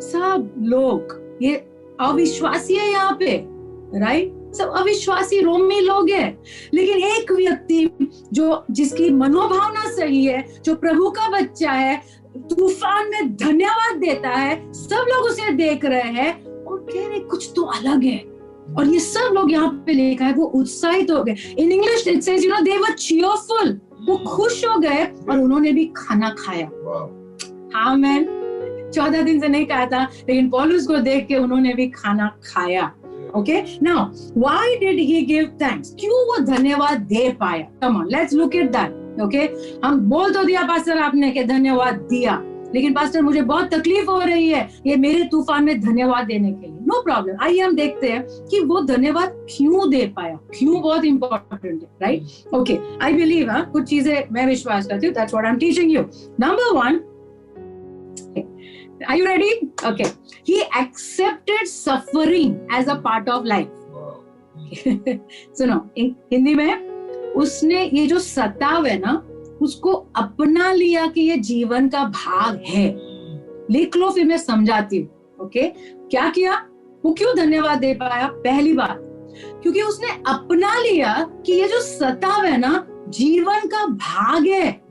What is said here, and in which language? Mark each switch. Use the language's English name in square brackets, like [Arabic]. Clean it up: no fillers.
[Hindi] सब लोग, ये अविश्वासी है यहाँ पे, राइट, सब अविश्वासी रोमी लोग हैं, लेकिन एक व्यक्ति जो, जिसकी मनोभावना सही है, जो प्रभु का बच्चा है, तूफान में धन्यवाद देता है, सब लोग उसे देख रहे हैं और कह रहे कुछ तो अलग है, और ये सब लोग यहाँ पे लिखा है वो उत्साहित हो गए। [English] in English it says, you know, they were cheerful, [Hindi] वो खुश हो गए और उन्होंने भी खाना खाया। आमीन। 14 दिन से नहीं खाया था, लेकिन पौलुस को देख के उन्होंने भी खाना खाया। [English] Okay, now why did he give thanks? [Hindi] क्यों वो धन्यवाद दे पाया? [English] Come on, let's look at that. [Hindi] Okay, हम बोल तो दिया पास्टर आपने कि धन्यवाद दिया, लेकिन पास्टर मुझे बहुत तकलीफ हो रही है ये मेरे तूफान में धन्यवाद देने के लिए। नो प्रॉब्लम, आइए हम देखते हैं कि वो धन्यवाद क्यों दे पाया, क्यों बहुत इंपॉर्टेंट है, राइट? ओके, [English] I believe, [Hindi] कुछ चीजें मैं विश्वास करती हूँ, [English] that's what I'm teaching you. Number 1, are you ready? Okay, he accepted suffering as a part of life. [Hindi] सुनो, हिंदी में उसने ये जो सताव है ना, उसको अपना लिया कि ये जीवन का भाग है। लिख लो, फिर मैं समझाती हूँ। ओके, क्या किया, वो क्यों धन्यवाद दे पाया? पहली बात, क्योंकि उसने अपना लिया कि ये जो सताव है ना, जीवन का भाग है।